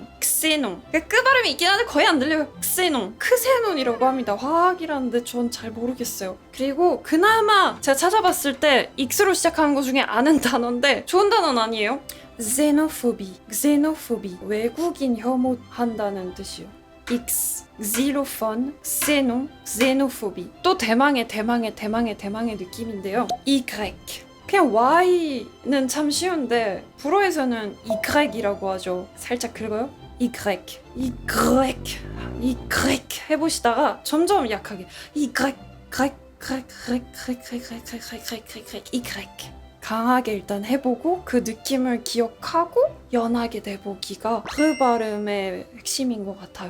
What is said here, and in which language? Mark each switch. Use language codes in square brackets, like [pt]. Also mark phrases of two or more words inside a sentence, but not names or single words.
[ko] 그 발음이 있긴 한데 거의 안 들려요. xénon. 크세논이라고 합니다. 화학이라는데 전 잘 모르겠어요. 그리고 그나마 제가 찾아봤을 때 X로 시작하는 것 중에 아는 단어인데 좋은 단어는 아니에요. xénophobie. 외국인 혐오한다는 뜻이요. [fr] X, xylophone, xénon, xénophobie. [ko] 또 대망의 느낌인데요. Y. 그냥 Y는 참 쉬운데 불어에서는 Y이라고 하죠. 살짝 긁어요. Y 해보시다가 점점 약하게 Y 강하게 일단 해보고 그 느낌을 기억하고 연하게 내보기가 그 발음의 핵심인 것 같아요.